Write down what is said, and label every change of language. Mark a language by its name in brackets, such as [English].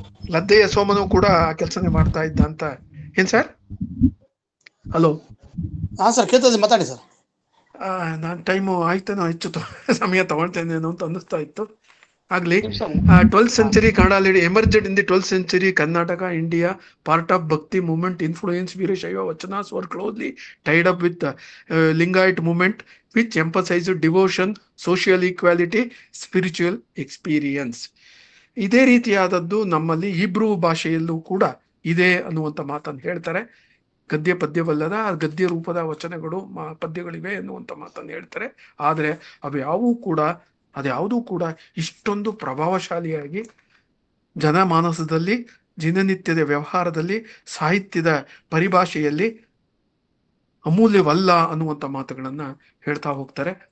[Kannada] ಲದ್ದೆಯ ಸೋಮನು ಕೂಡ ಆ ಕೆಲಸನೇ ಮಾಡ್ತಾ ಇದ್ದ ಅಂತ. ಏನ್ ಸರ್? ಹಲೋ. ಹಾ ಸರ್, ಕೇಳ್ತದೆ, ಮಾತಾಡಿ ಸರ್. ನಾನ್ ಟೈಮು ಆಯ್ತೇನೋ, ಹೆಚ್ಚು ಸಮಯ ತಗೊಳ್ತೇನೇನೋ ಅಂತ ಅನ್ನಿಸ್ತಾ ಇತ್ತು. ಆಗ್ಲಿ. [English] 12th century Kannada emerged in the 12th century Karnataka, India. Part of Bhakti movement influence Veerashaiva Vachanas were closely tied up with the Lingayat movement, which emphasized devotion, social equality, spiritual experience. [Kannada] ಇದೇ ರೀತಿಯಾದದ್ದು ನಮ್ಮಲ್ಲಿ ಹಿಬ್ರೂ ಭಾಷೆಯಲ್ಲೂ ಕೂಡ ಇದೆ ಅನ್ನುವಂಥ ಮಾತನ್ನು ಹೇಳ್ತಾರೆ. ಗದ್ಯ ಪದ್ಯವಲ್ಲದ ಗದ್ಯ ರೂಪದ ವಚನಗಳು ಪದ್ಯಗಳಿವೆ ಎನ್ನುವಂಥ ಮಾತನ್ನು ಹೇಳ್ತಾರೆ. ಆದರೆ ಅದ್ಯಾವುದೂ ಕೂಡ ಇಷ್ಟೊಂದು ಪ್ರಭಾವಶಾಲಿಯಾಗಿ ಜನಮಾನಸದಲ್ಲಿ, ದಿನನಿತ್ಯದ ವ್ಯವಹಾರದಲ್ಲಿ, ಸಾಹಿತ್ಯದ ಪರಿಭಾಷೆಯಲ್ಲಿ ಅಮೂಲ್ಯವಲ್ಲ ಅನ್ನುವಂಥ ಮಾತುಗಳನ್ನ ಹೇಳ್ತಾ ಹೋಗ್ತಾರೆ.